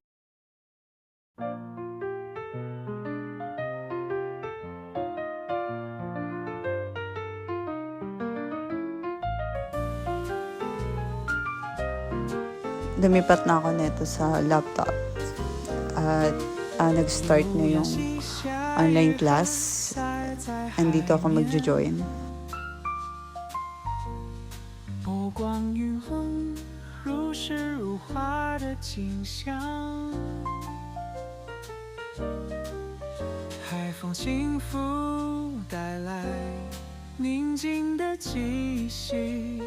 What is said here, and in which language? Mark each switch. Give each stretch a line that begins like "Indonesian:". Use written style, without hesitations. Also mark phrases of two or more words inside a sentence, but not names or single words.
Filipino: Lumipat na ako nito sa laptop. At nag-start na yung online class. Andito ako magjo-join.
Chinese: 波光晕红，如诗如画的景象。海风轻拂，带来宁静的气息。